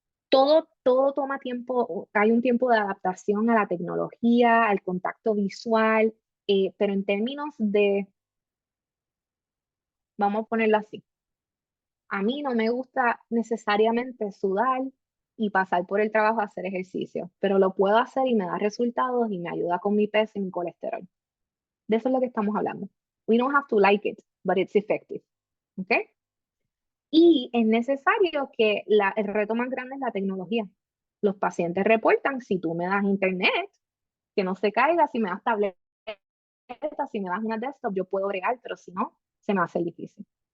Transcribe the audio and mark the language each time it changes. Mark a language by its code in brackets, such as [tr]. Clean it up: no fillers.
[es] Todo toma tiempo, hay un tiempo de adaptación a la tecnología, al contacto visual, pero en términos de, vamos a ponerlo así, a mí no me gusta necesariamente sudar y pasar por el trabajo a hacer ejercicio, pero lo puedo hacer y me da resultados y me ayuda con mi peso y mi colesterol. De eso es lo que estamos hablando. [en] We don't have to like it, but it's effective. [es] ¿Ok? Y es necesario que el reto más grande es la tecnología. Los pacientes reportan, si tú me das internet, que no se caiga, si me das tableta, si me das una desktop, yo puedo bregar, pero si no, se me va a hacer difícil.